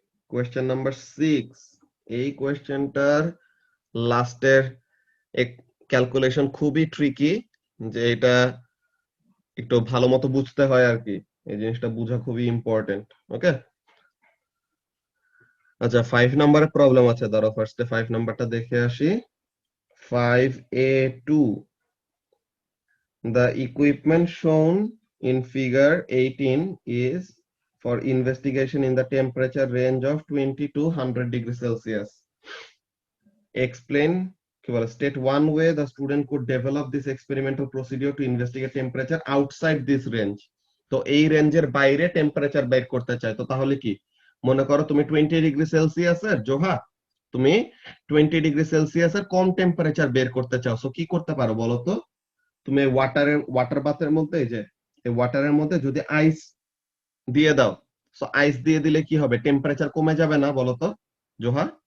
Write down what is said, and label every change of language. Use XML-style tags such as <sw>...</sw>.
<bn>Question number 6, এই কোয়েশ্চেনটার লাস্টের এক ক্যালকুলেশন খুবই ট্রিকি, যে এটা একটু ভালো মতো বুঝতে হয় আর কি, এই জিনিসটা বোঝা খুবই ইম্পর্টেন্ট। ওকে, আচ্ছা 5 নাম্বারের প্রবলেম আছে, ধরো ফার্স্টে 5 নাম্বারটা দেখে আসি।</bn> <en>5A2, the equipment shown in figure 18 is for investigation in the temperature range of 20 to 100 degrees Celsius. Explain,</en> <bn>কি বলে,</bn> <en>state one way the student could develop this experimental procedure to investigate temperature outside this range.</en> <bn>তো এই রেঞ্জের বাইরে temperature বের করতে চাই, তো তাহলে কি, মনে করো তুমি 20 ডিগ্রি সেলসিয়াসের জোহা, তুমি 20 ডিগ্রি সেলসিয়াসের কম টেম্পারেচার বের করতে চাও, সো কি করতে পারো বলো তো? তুমি ওয়াটার বাথের মধ্যে, এই যে এই ওয়াটারের মধ্যে যদি আইস দিয়ে দাও, সো আইস দিয়ে দিলে কি হবে, টেম্পারেচার কমে যাবে না বলো তো জোহা?</bn>